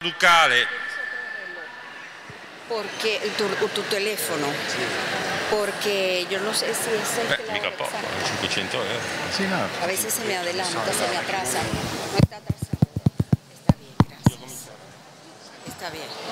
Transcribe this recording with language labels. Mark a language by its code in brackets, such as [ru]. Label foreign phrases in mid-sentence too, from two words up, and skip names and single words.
[it] ducale. [es] Porque tu teléfono. Porque yo no sé si es [it] Mica poco, 500 euro. Sì, no. [es] A veces se me adelanta, se me atrasa. No está atrasado. Está bien, gracias. Está bien.